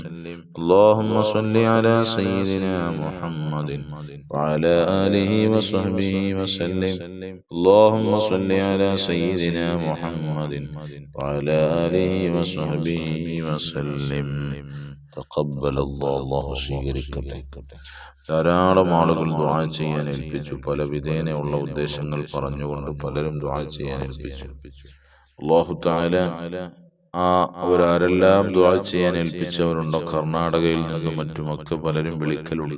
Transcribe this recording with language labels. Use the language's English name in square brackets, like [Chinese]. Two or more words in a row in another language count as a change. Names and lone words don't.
[Arabic] اللهم صل على سيدنا محمد وعلى آله وصحبه وسلم. اللهم صل على سيدنا محمد وعلى آله وصحبه وسلم. تقبل الله സ്വീകരിക്കട്ടെ. [Malayalam] ധാരാളം ആളുകൾ ദുആ ചെയ്യാൻ ഏൽപ്പിച്ചു. പല വിധേനയുള്ള ഉദ്ദേശങ്ങൾ പറഞ്ഞുകൊണ്ട് പലരും ദുആ ചെയ്യാൻ ഏൽപ്പിച്ചു. [Arabic] الله تعالى [Malayalam] അവരാരെല്ലാം ദുആ ചെയ്യാൻ ഏൽപ്പിച്ചവരുണ്ടോ കർണാടകയിൽ നിന്നും മറ്റുമൊക്കെ പലരും വിളിക്കലുണ്ട്.